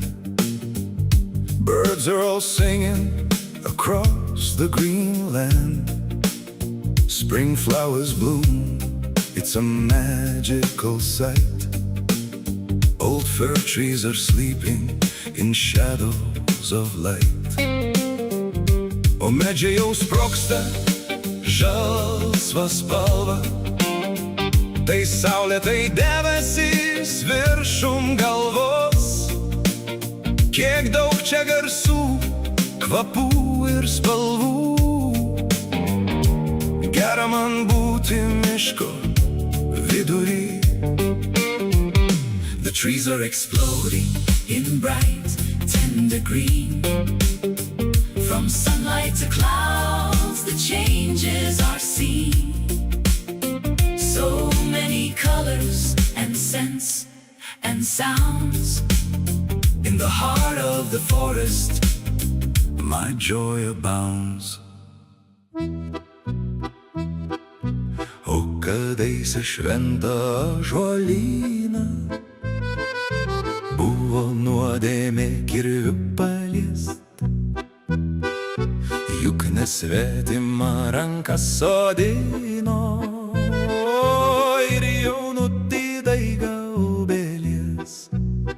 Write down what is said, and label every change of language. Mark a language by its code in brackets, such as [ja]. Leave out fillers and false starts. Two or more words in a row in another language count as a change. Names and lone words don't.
[en] Birds are all singing across the green land. Spring flowers bloom, it's a magical sight. Old fir trees are sleeping in shadows of light. [lt] O medžiai jau sprogsta žalsva spalva, tai saulėtai debesys viršum galvos. Kiek daug čia garsų, kvapų ir spalvų, gera man būti miško vidury. [en] The trees are exploding in bright, tender green. From sunlight to clouds, the changes are seen. So many colors and scents and sounds. In the heart of the forest, my joy abounds. [lt] O kadaise šventą ąžuolyną buvo nuodėmė kirviu paliest. Juk nesvetimą ranką sodino ir jaunutį daigą obelies.